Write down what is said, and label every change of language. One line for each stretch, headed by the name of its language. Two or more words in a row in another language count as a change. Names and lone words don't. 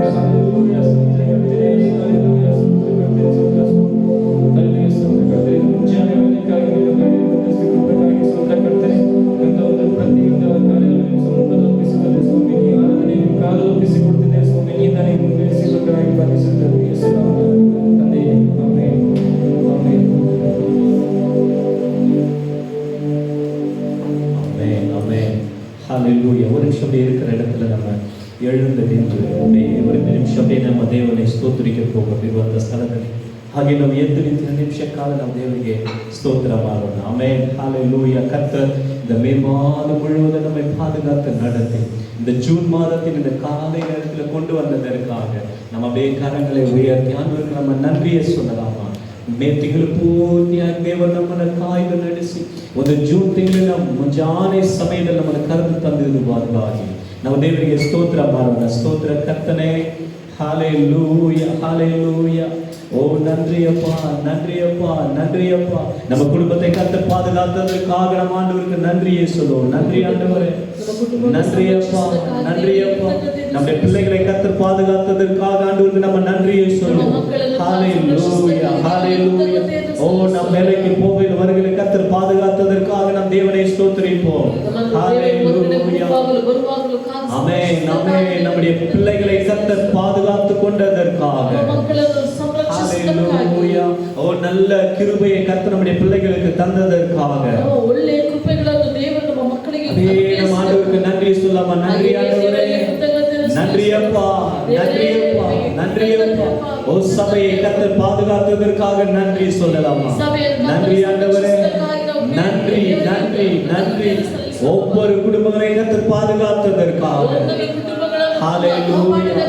Kannada: ಹಲ್ಲೆಲೂಯಾ. ಸ್ತೋತ್ರ ಕರ್ತನೇ. ಹಲ್ಲೆಲೂಯಾ. ಸ್ತೋತ್ರ ಕರ್ತನೇ, ಸ್ತೋತ್ರ ಸ್ವಾಮಿ. ಹಲ್ಲೆಲೂಯಾ. ಸ್ತೋತ್ರ ಕರ್ತನೇ. ಮುಂಜಾನೆ ವೇಳೆಗಾಗಿ ನಿನ್ನ ಕೃಪೆಗಾಗಿ ಸ್ತೋತ್ರ ಕರ್ತನೇ. ನನ್ನ ಒಂದು ಪ್ರತಿಯೊಂದು ಕಾರ್ಯಗಳನ್ನು ಸಮೂಹದಲ್ಲಿ ಒಪ್ಪಿಸಿಕೊಳ್ಳೆ ಸ್ವಾಮಿ. ನೀ ಆರಾಧನೆ ನಿಮ್ಮ ಕಾಲದಲ್ಲಿ ಒಪ್ಪಿಸಿಕೊಡ್ತಿದ್ದೆ ಸ್ವಾಮಿ. ನೀ ನನಗೆ ಮುಂದುವರಿಸಿಕೊಳ್ಳಬೇಕಾಗಿ ಪ್ರಾರ್ಥಿಸುತ್ತೇವೆ ಯೇಸು ನಾಮದಲ್ಲಿ ತಂದೆಯೇ. ಆಮೆನ್. ಆಮೆನ್.
Tamil: ஆமென் ஆமென் ஹalleluya. ஒரு நிமிஷம் அப்படியே இருக்கிற இடத்துல நம்ம எழுந்து நின்று அப்படியே ஒரு நிமிஷம் அப்படியே நம்ம தேவனை ಸ್ತೋತ್ರಿக்க
Kannada: ಹೋಗುವಂತ ಸ್ಥಳದಲ್ಲಿ ಹಾಗೆ ನಾವು ಎದ್ದು ನಿಂತು ನಿಮಿಷ ಕಾಲ ನಾವು ದೇವರಿಗೆ ಸ್ತೋತ್ರ ಮಾಡೋಣ.
Tamil: ஆமென் ஹalleluya. கர்த்தர் இந்த மே மாதம் முழுவதும் நம்மை பாதுகாத்து நடத்தி இந்த ஜூன் மாதத்தின் இந்த காலை நேரத்தில் கொண்டு வந்ததற்காக நம்ம அப்படியே கரங்களை உயர்த்தி ஆண்டவருக்கு நம்ம நன்றியை சொல்லலாமா.
Kannada: ಮೇ ತಿಂಗಳು ಪೂರ್ತಿಯಾಗಿ ದೇವರು ನಮ್ಮನ್ನು ಕಾಯ್ದು ನಡೆಸಿ ಒಂದು ಜೂನ್ ತಿಂಗಳಿನ ಮುಂಜಾನೆ ಸಮಯದಲ್ಲಿ ನಮ್ಮನ್ನು ಕರೆದು ತಂದಿರುವುದಾಗಿ ನಾವು ದೇವರಿಗೆ ಸ್ತೋತ್ರ ಮಾಡೋಣ. ಸ್ತೋತ್ರ ಕರ್ತನೆ.
Tamil: ஹalleluya ஹalleluya. ஓ நன்றியப்பா நன்றியப்பா நன்றியப்பா. நம்ம குடும்பத்தை கர்த்தர் பாதுகாத்ததற்காக நம்ம ஆண்டவருக்கு நன்றியை சொல்லுவோம். நன்றி ஆண்டவரே. நன்றியப்பா நன்றியப்பா. நம்முடைய பிள்ளைகளை கர்த்தர் பாதுகாத்ததற்காக ஆண்டவருக்கு நம்ம நன்றியை சொல்லுவோம். ஹalleluya ஹalleluya. ஓ நம் வேலைக்கு போகையில் வருகிற கர்த்தர் பாதுகாத்ததற்காக நம் தேவனை ஸ்தோத்திரிப்போம். ஹalleluya. ஆமென் ஆமென். நம்முடைய பிள்ளைகளை கர்த்தர் பாதுகாத்து கொண்டதற்காக ஹalleluya. ஓ நல்ல கிருபையை கர்த்தர் நம்முடைய பிள்ளைகளுக்கு தந்ததற்காக
Kannada: ಒಳ್ಳೆ ಕೃಪೆಗಳನ್ನು ದೇವರು ನಮ್ಮ ಮಕ್ಕಳಿಗೆ
Tamil: நம்ம ஆண்டவருக்கு நன்றி சொல்லலாமா. நன்றி ஆண்டவரே. நன்றி அப்பா நன்றி அப்பா நன்றி அப்பா. ஓ சபையை கர்த்தர் பாதுகாத்ததற்காக நன்றி சொல்லலாமா. நன்றி ஆண்டவரே. நன்றி நன்றி நன்றி. ஒவ்வொரு குடும்பங்களை கர்த்தர் பாதுகாத்ததற்காக ஹalleluya.